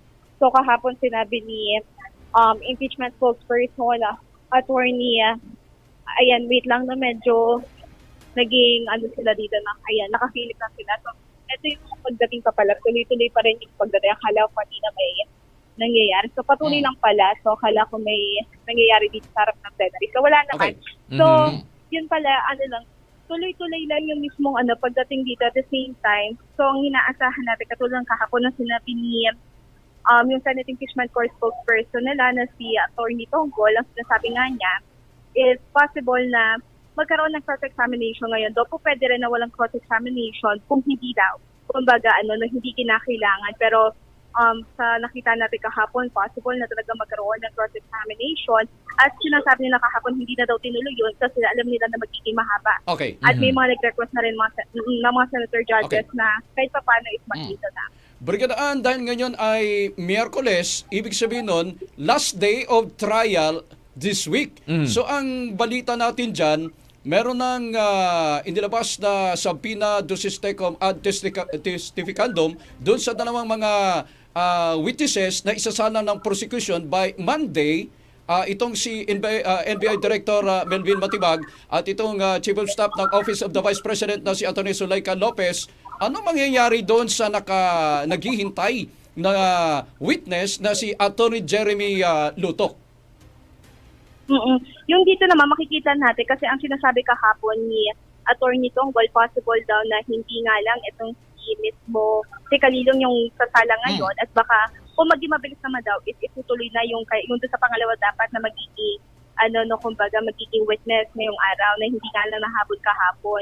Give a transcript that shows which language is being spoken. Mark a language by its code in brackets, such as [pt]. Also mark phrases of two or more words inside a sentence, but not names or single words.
[tl] So kahapon sinabi ni [en] impeachment spokesperson attorney [tl] ayan, wait lang na medyo naging sila dito na ayan, nakafilip na sila. So ito yung pagdating pa pala, tuloy-tuloy pa rin yung pagdating. Akala ko kanina may nangyayari. So patuloy lang pala. So akala ko may nangyayari dito sa harap ng plenary. So wala naman. Okay. So yun pala, tuloy-tuloy lang yung mismong pagdating dito [en] at the same time. [tl] So ang inaasahan natin, katulad ng kahapon na sinabi ni yung Senate Impeachment Court spokesperson nila na si Attorney Tonggol, ang sinasabi nga niya, [en] is possible [tl] na magkaroon ng cross-examination ngayon. Doon po pwede rin na walang cross-examination kung hindi daw. Kumbaga, na hindi kinakailangan. Pero sa nakita natin kahapon, possible na talaga magkaroon ng cross-examination. At sinasabi nila kahapon, hindi na daw tinuloy yun kasi alam nila na magiging mahaba. Okay. At may mga nag-request na rin ng mga [en] senator judges [tl] na kahit pa paano is makita na. Brigada Ann, dahil ngayon ay Miyerkules, ibig sabihin nun, [en] last day of trial this week. [tl] So ang balita natin dyan, meron ng inilabas na [la] subpoena do sistecum ad testificandum [tl] doon sa dalawang mga witnesses na isasala ng prosecution [en] by Monday. [tl] Itong si NBI Director Melvin Matibag at itong [en] Chief of Staff [tl] ng Office of the Vice President na si Atty. Zuleika Lopez, ano mangyayari doon sa naghihintay na witness na si Atty. Jeremy Lutok? Yung dito naman makikita natin kasi ang sinasabi kahapon ni Attorney Tongol, possible daw na hindi nga lang itong si mismo si Kalilong yung sasala ngayon at baka kung maging mabilis naman daw, itutuloy na yung doon sa pangalawa dapat na magiging kumbaga magiging witness ngayong araw na hindi nga lang nahabol kahapon.